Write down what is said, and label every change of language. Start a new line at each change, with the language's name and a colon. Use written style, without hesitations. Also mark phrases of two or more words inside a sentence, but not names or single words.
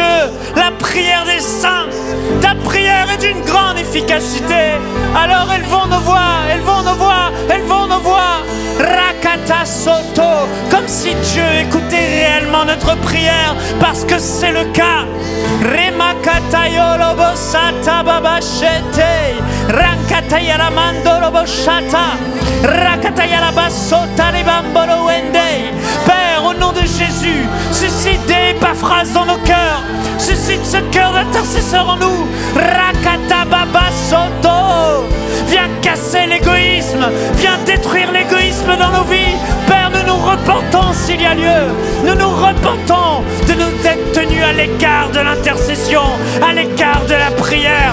French: La prière des saints, ta prière est d'une grande efficacité. Alors élevons nos voix, élevons nos voix, élevons nos voix. Rakata Soto, comme si Dieu écoutait réellement notre prière, parce que c'est le cas. Remakata Yolobo Sata Babashete, Rankata Yaramando Loboshata, Rakata Yarabasota Ribambolo Wende. Père, au nom de Jésus, suscite des Épaphras dans nos cœurs, suscite ce cœur d'intercesseur en nous. Rakata Baba Soto, viens casser l'égoïsme, viens détruire l'égoïsme dans nos vies. Père, nous nous repentons s'il y a lieu, nous nous repentons de nous être tenus à l'écart de l'intercession, à l'écart de la prière.